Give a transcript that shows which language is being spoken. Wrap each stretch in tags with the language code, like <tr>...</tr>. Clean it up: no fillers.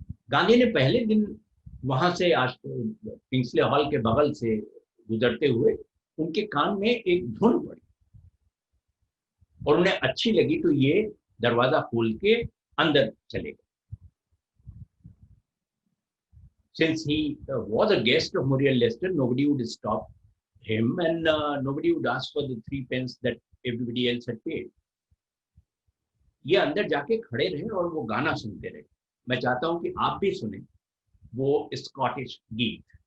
<hi>गांधी ने पहले दिन वहां से किंग्सले हॉल के बगल से गुजरते हुए उनके कान में एक धुन पड़ी और उन्हें अच्छी लगी, तो ये दरवाजा खोल के अंदर चले गए।</hi> <en>Since he was a guest of Muriel Leicester, nobody would stop him and nobody would ask for the 3 pence that everybody else had paid.</en> <hi>ये अंदर जाके खड़े रहे और वो गाना सुनते रहे। मैं चाहता हूं कि आप भी सुने वो स्कॉटिश गीत।</hi>